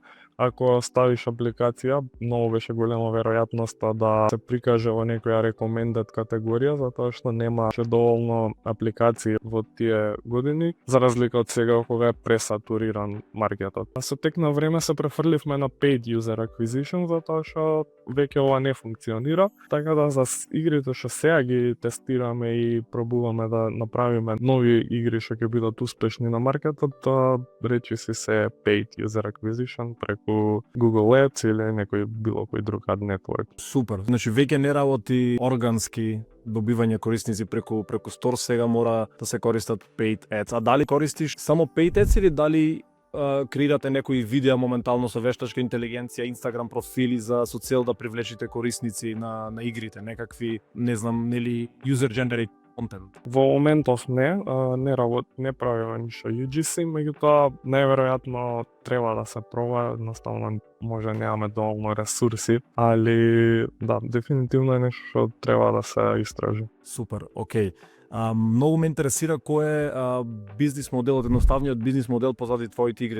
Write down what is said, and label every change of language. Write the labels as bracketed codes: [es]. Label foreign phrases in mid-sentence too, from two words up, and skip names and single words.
[mk] Ако ставиш апликација, многу беше голема веројатноста да се прикаже во некоја recommended категорија, затоа што немаше доволно апликации во тие години, за разлика од сега кога е пресатуриран маркетот. Со тек на време се префрливме на [en] paid user acquisition, [mk] затоа што веќе ова не функционира, така да за игрите што сега ги тестираме и пробуваме да направиме нови игри што ќе бидат успешни на маркетот, речи се [en] paid user acquisition [mk] преку Google Ads или некој било кој друг [en] ad network. [mk] Супер. Значи веќе не работи органски добивање корисници преку Store, сега мора да се користат [en] paid ads. [mk] А дали користиш само [en] paid ads [mk] или дали креирате некои видеа моментално со вештачка интелигенција, Instagram профили со цел да привлечите корисници на игрите, некакви, не знам, нели [en] user generated content? [mk] Во моментов не правиме ништо UGC, меѓутоа најверојатно треба да се проба, едноставно може немаме доволно ресурси, али да, дефинитивно е нешто што треба да се истражи. Супер, окей. Многу ме интересира кој е бизнис моделот, едноставниот бизнис модел позади твоите игри.